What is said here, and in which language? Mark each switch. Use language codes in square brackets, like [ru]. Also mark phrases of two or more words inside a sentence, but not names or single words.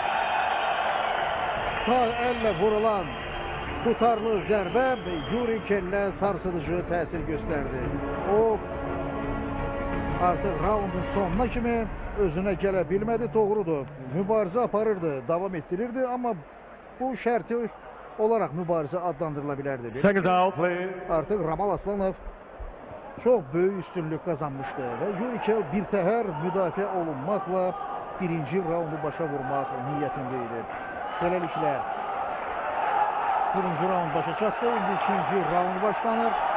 [az] Bu zərbə sağ elle vurulan tutarlı zərbə Yuri Kellə sarsıdıcı təsir göstərdi. O artıq raundun sonuna kimi özünə gələ bilmədi, doğrudur. Mübarizə aparırdı, davam etdirirdi, amma bu şərti olaraq mübarizə adlandırıla bilərdi. [en] Seconds out, please. [az] Artıq Ramal Aslanov çox böyük üstünlük qazanmışdı və Yuri Kell birtəhər müdafiə olunmaqla birinci raundu başa vurmaq niyyətində idi. Beləliklə, birinci raund başa çatdı, indi ikinci raund başlanır.